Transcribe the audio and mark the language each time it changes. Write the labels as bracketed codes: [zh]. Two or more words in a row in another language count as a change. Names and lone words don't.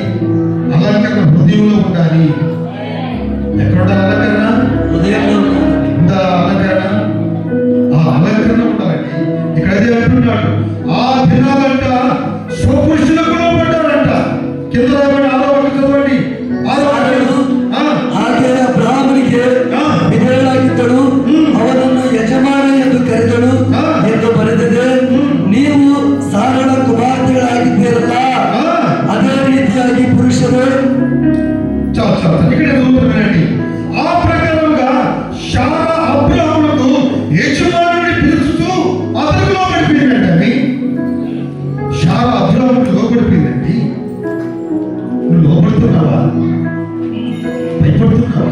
[te] అలంకరణ హృదయంలో ఉండాలి. ఎక్కడ ఉండాలి అలంకరణ? హృదయంలో ఉందా అలంకరణ? ఆ అలంకరణ ఉండాలండి. ఇక్కడ అదే అంటున్నాడు, ఆ దినాలంట స్వపురుషులకు లోబడ్డారంట. కింద రాబడి ఆరో ఒకటి చదవండి. [kn] ಹಾಗೆ ಅಬ್ರಹಾಮನಿಗೆ ವಿಧೇಯನಾಗಿದ್ದಳು, ಅವನನ್ನು ಯಜಮಾನ ಎಂದು ಕರೆದಳು ಎಂದು ಬರೆದಿದೆ. ನೀವು ಸಾರಳ ಕುಮಾರ್ತೆಗಳಾಗಿದ್ದೀರಲ್ಲ, ಅದೇ ರೀತಿಯಾಗಿ ಪುರುಷರು [te] చాలా చాలా ఇక్కడ చదువుతున్నానండి. ఆ ప్రకారంగా శారా అబ్రహామునకు యజమానుని పిలుస్తూ అతనికి లోబడిపోయిందండి. శారా అబ్రహాముకు లోబడిపోయిందండి. నువ్వు లోబడుతున్నావా? భయపడుతున్నావా?